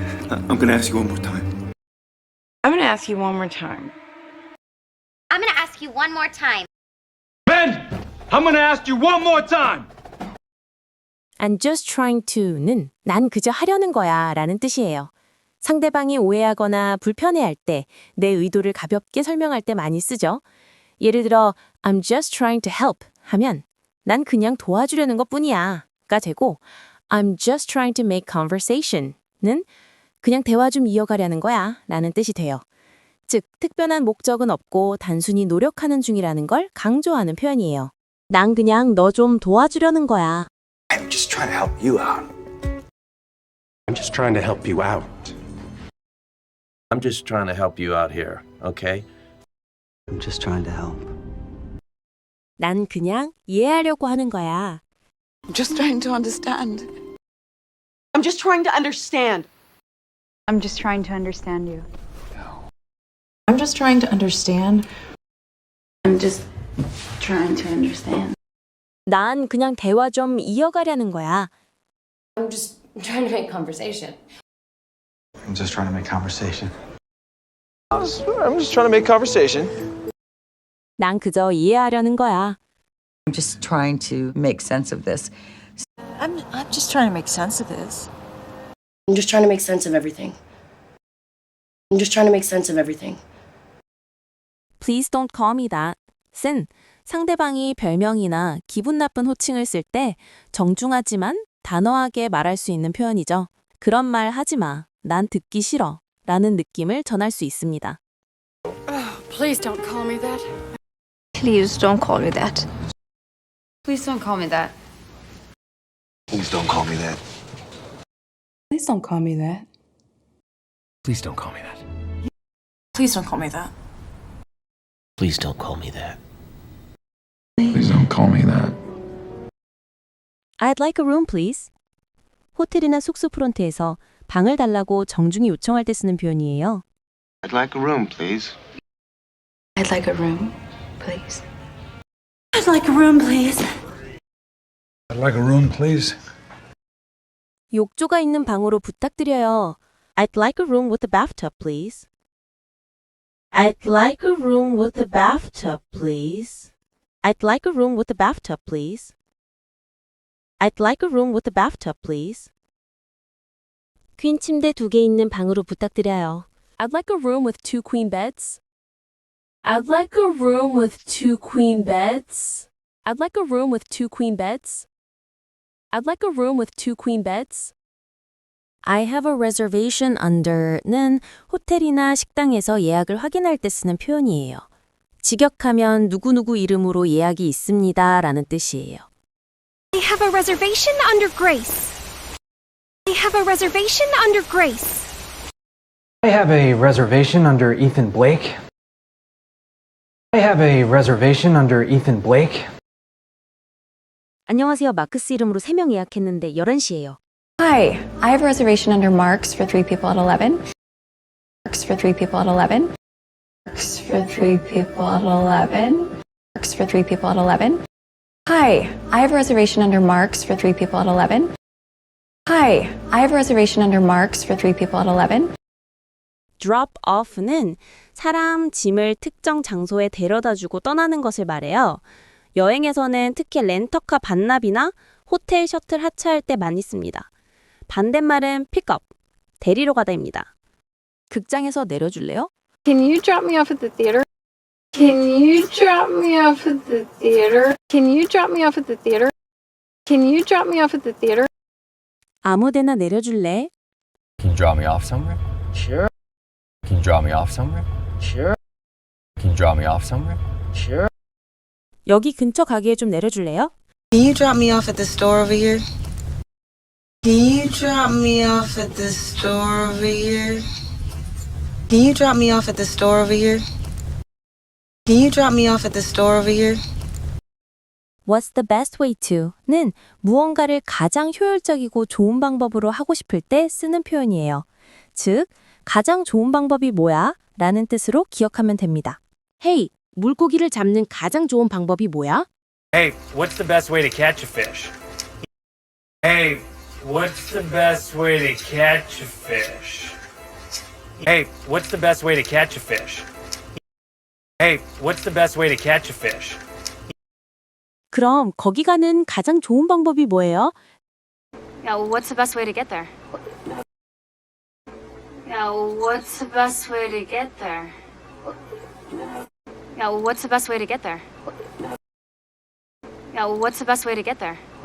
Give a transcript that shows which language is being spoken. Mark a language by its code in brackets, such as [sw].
[en] I'm gonna ask you one more time. I'm gonna ask you one more time. I'm gonna ask you one more time. Ben, I'm gonna ask you one more time. I'm just trying to [ko] 는 난 그저 하려는 거야 라는 뜻이에요. 상대방이 오해하거나 불편해할 때 내 의도를 가볍게 설명할 때 많이 쓰죠. 예를 들어 [en] I'm just trying to help [ko] 하면 난 그냥 도와주려는 것뿐이야 가 되고 [en] I'm just trying to make conversation [ko] 는 그냥 대화 좀 이어가려는 거야 라는 뜻이 돼요. 즉, 특별한 목적은 없고 단순히 노력하는 중이라는 걸 강조하는 표현이에요. 난 그냥 너 좀 도와주려는 거야. [en] I'm just trying to help you out. I'm just trying to help you out. I'm just trying to help you out here, okay? I'm just trying to help. [ko] 난 그냥 이해하려고 하는 거야. [en] I'm just trying to understand. I'm just trying to understand. I'm just trying to understand you. I'm just trying to understand. I'm just trying to understand. [ko] 난 그냥 대화 좀 이어가려는 거야. [en] I'm just trying to make conversation. I'm just trying to make conversation. I'm just trying to make conversation. [ko] 난 그저 이해하려는 거야. [en] I'm just trying to make sense of this. I'm just trying to make sense of this. I'm just trying to make sense of everything. I'm just trying to make sense of everything. Please don't call me that. [ko] 쓴 상대방이 별명이나 기분 나쁜 호칭을 쓸 때 정중하지만 단호하게 말할 수 있는 표현이죠. 그런 말 하지 마. 난 듣기 싫어. 라는 느낌을 전할 수 있습니다. [en] Please don't call me that. Please don't call me that. Please don't call me that. Please don't call me that. Please don't call me that. Please don't call me that. Please don't call me that. Please don't call me that. Please don't call me that. I'd like a room, please. [ko] 호텔이나 숙소 프론트에서 방을 달라고 정중히 요청할 때 쓰는 표현이에요. [en] I'd like a room, please. I'd like a room, please. I'd like a room, please. I'd like a room, please. [ko] 욕조가 있는 방으로 부탁드려요. [en] I'd like a room with a bathtub, please. I'd like a room with a bathtub, please. I'd like a room with a bathtub, please. I'd like a room with a bathtub, please. [ko] 퀸 침대 2개 있는 방으로 부탁드려요. [en] I'd like a room with 2 queen beds. I'd like a room with 2 queen beds. I'd like a room with 2 queen beds. I'd like a room with 2 queen beds. I have a reservation under [ko] 는 호텔이나 식당에서 예약을 확인할 때 쓰는 표현이에요. 직역하면 누구누구 이름으로 예약이 있습니다 라는 뜻이에요. [en] I have a reservation under Grace. I have a reservation under Grace. I have a reservation under Ethan Blake. I have a reservation under Ethan Blake. [ko] 안녕하세요. 마크스 이름으로 3명 예약했는데 11시예요. [en] Hi, I have a reservation under Mark's for 3 people at 11. Mark's for 3 people at 11. Mark's for 3 people at 11. Mark's for 3 people at 11. Hi, I have a reservation under Mark's for 3 people at 11. Hi, I have a reservation under Mark's for 3 people at 11. drop off [ko] 는 사람, 짐을 특정 장소에 데려다주고 떠나는 것을 말해요. 여행에서는 특히 렌터카 반납이나 호텔 셔틀 하차할 때 많이 씁니다. 반대말은 pick up, 데리러 가다입니다. 극장에서 내려줄래요? [en] Can you drop me off at the theater? Can you drop me off at the theater? Can you drop me off at the theater? Can you drop me off at the theater? [ko] 아무데나 내려줄래? [en] Can you drop me off somewhere? Sure. Can you drop me off somewhere? Sure. Can you drop me off somewhere? Sure. [ko] 여기 근처 가게에 좀 내려줄래요? [en] Can you drop me off at the store over here? Can you drop me off at the store over here? Can you drop me off at the store over here? Can you drop me off at the store over here? What's the best way to? [ko] 는 무언가를 가장 효율적이고 좋은 방법으로 하고 싶을 때 쓰는 표현이에요. 즉, 가장 좋은 방법이 뭐야? 라는 뜻으로 기억하면 됩니다. Hey, 물고기를 잡는 가장 좋은 방법이 뭐야? [en] Hey, what's the best way to catch a fish? Hey, what's the best way to catch a fish? Hey, what's the best way to catch a fish? Hey, what's the best way to catch a fish? [ko] 그럼 거기 가는 가장 좋은 방법이 뭐예요? [en] Yeah, well, what's the best way to get there? Yeah, what's the best way to get there? Yeah, what's the best way to get there? Yeah, what's the best way to get there?